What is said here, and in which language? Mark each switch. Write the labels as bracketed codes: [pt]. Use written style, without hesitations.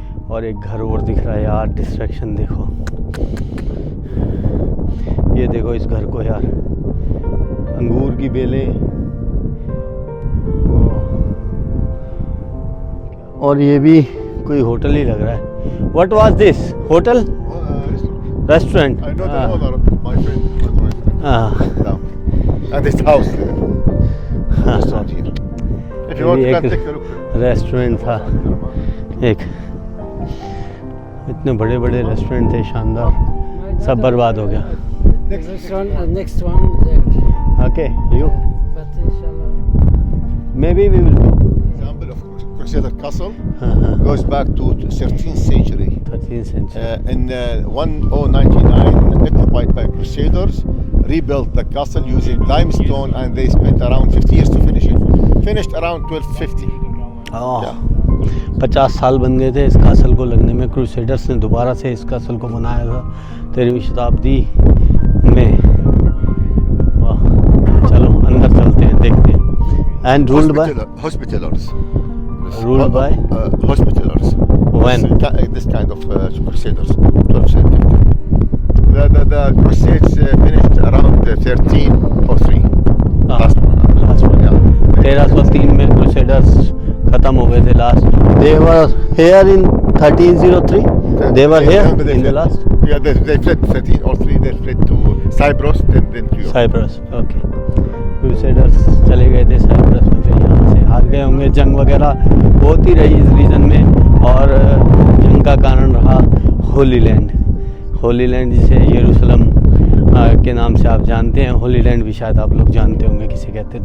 [hi] और एक घर और दिख रहा है यार, डिस्ट्रैक्शन देखो, ये देखो इस घर को यार, अंगूर की बेलें, और ये भी कोई होटल ही लग रहा है। [en] What was this hotel? Restaurant? I know the owner, my friend. Yeah. And this house. Restaurant here. If you want, you can take a look. [hi] Restaurant था एक, इतने बड़े बड़े रेस्टोरेंट थे शानदार, सब बर्बाद हो गया। [en] Next one there. Okay you But inshallah. Maybe we will go. Example of Crusader Castle goes back to 13th century. 13th century। In 1099, occupied by Crusaders, rebuilt the castle using limestone, and they spent around 50 years to finish it. Finished around 1250. [hi] 50 साल बन गए थे इस castle को लगने में। Crusaders ने दोबारा से इस कासल को बनाया था 13वीं शताब्दी में। वाह, चलो अंदर चलते हैं, देखते हैं। [en] And ruled by Hospitallers. Ruled by? Hospitallers. When? This kind of Crusaders. 1250. The Crusades finished around 1303. Last one. Last one, Yeah. [hi] 1303 में क्रूसेडर्स खत्म हो गए थे last. [en] They were here in 1303। They were here in the last. Yeah, they fled 1303. They fled to Cyprus, then to Europe. [hi] Cyprus, okay. Crusaders चले गए थे Cyprus में, फिर यहाँ से हार गए होंगे। जंग वगैरह होती रही इस रीजन में, और जंग का कारण रहा होली लैंड। होली लैंड जिसे यरूशलेम के नाम से आप जानते हैं, होली लैंड भी शायद आप लोग जानते होंगे किसे कहते हैं।